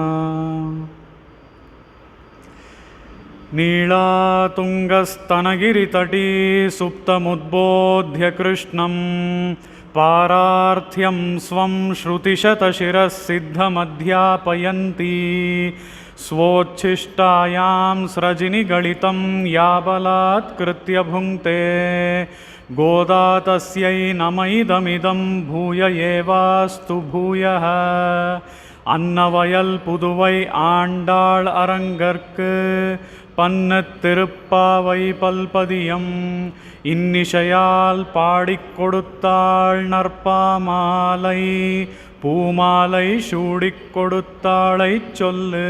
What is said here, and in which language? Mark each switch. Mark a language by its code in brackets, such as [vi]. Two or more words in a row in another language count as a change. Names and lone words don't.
[sa] ನೀಳಾತುಂಗಸ್ತನಗಿರಿತಟೀ ಸುಪ್ತಮುದ್ಬೋಧ್ಯ ಕೃಷ್ಣಂ ಪಾರಾರ್ಥ್ಯಂ ಸ್ವಂ ಶ್ರುತಿಶತಶಿರಃ ಸಿದ್ಧಮಧ್ಯಾಪಯಂತಿ. ಸ್ವೋಚ್ಛಿಷ್ಟಾಯಾಂ ಸ್ರಜಿನಿಗಳಿतं ಯಾ ಬಲಾತ್ಕೃತ್ಯ ಭುಂಕ್ತೆ. ಗೋದಾ ತಸ್ಯೈ ನಮೈದಮಿದಂ ಭೂಯ ಏವಾಸ್ತು ಭೂಯಃ. [ta] அன்னவயல் புதுவை ஆண்டாள் அரங்கற்கு பன்னத் திருப்பாவை பல்பதியம் இன்னிசையால் பாடிக் கொடுத்தாள் நற்பாமாலை. பூமாலை சூடிக் கொடுத்தாளைச் சொல்லு.